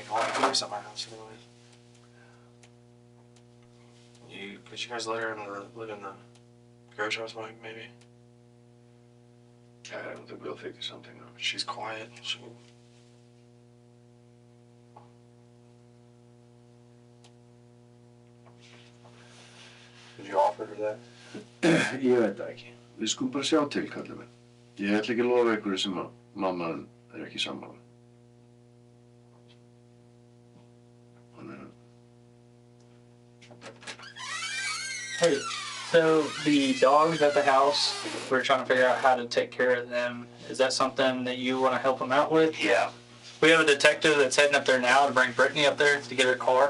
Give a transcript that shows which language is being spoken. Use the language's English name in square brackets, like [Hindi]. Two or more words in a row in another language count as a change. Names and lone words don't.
[English] I want to keep us at my house anyway. Could you guys let her live in the garage house, Mike, maybe? I don't think we'll figure something out. She's quiet. Did you offer her that? [Icelandic] Ég veit það ekki. Við skulum bara sjá til, kallinn minn. Ég ætla ekki að lofa ykkur sem að mamman ekki sammála. [English] Hey, so the dogs at the house, we're trying to figure out how to take care of them. Is that something that you want to help them out with? Yeah. We have a detective that's heading up there now to bring Brittany up there to get her car.